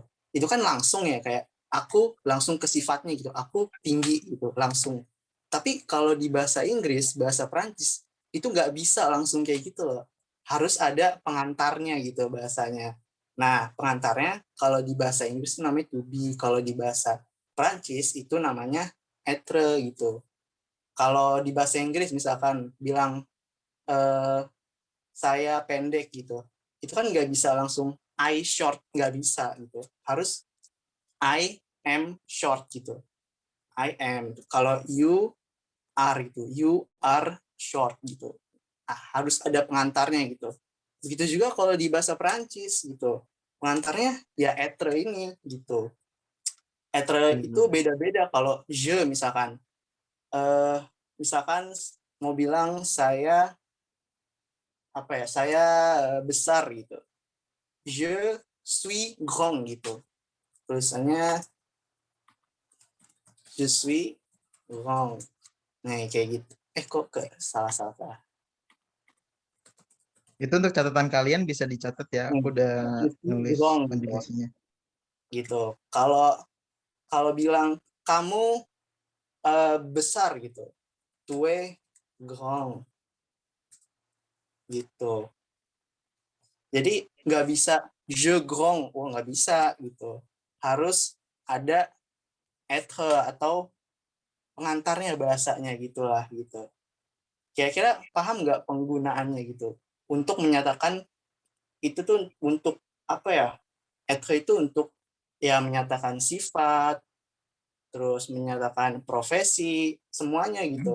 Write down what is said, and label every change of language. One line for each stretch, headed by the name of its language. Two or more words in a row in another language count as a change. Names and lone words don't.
Indonesian: Itu kan langsung ya, kayak aku langsung ke sifatnya gitu. Aku tinggi gitu, langsung. Tapi kalau di bahasa Inggris, bahasa Perancis, itu nggak bisa langsung kayak gitu loh. Harus ada pengantarnya gitu bahasanya. Nah, pengantarnya kalau di bahasa Inggris itu namanya
English: to be.
Indonesian: Kalau di bahasa Perancis itu namanya être gitu. Kalau di bahasa Inggris misalkan bilang saya pendek gitu, itu kan nggak bisa langsung
English: I short,
Indonesian: nggak bisa gitu.
English: Harus I am short gitu. I am. Kalau you are gitu, you are short gitu.
Indonesian: Harus ada pengantarnya gitu. Begitu juga kalau di bahasa Perancis gitu. Pengantarnya ya être ini gitu. Être itu beda-beda. Kalau je misalkan, misalkan mau bilang saya saya besar gitu.
French: Je suis grand gitu.
Indonesian: Tulisannya
French: je suis grand.
Indonesian: Nah, kayak gitu. Kok salah. Itu untuk catatan kalian bisa dicatat ya. Aku udah nulis Grand konjugasinya. gitu. Kalau bilang kamu besar gitu,
French: tu es grand gitu.
Indonesian: Jadi nggak bisa
French: je grand,
Indonesian: nggak bisa gitu. Harus ada être atau pengantarnya bahasanya gitulah gitu. Kira-kira paham nggak penggunaannya gitu? Untuk menyatakan itu tuh untuk apa ya? Être itu untuk ya menyatakan sifat, terus menyatakan profesi, semuanya gitu.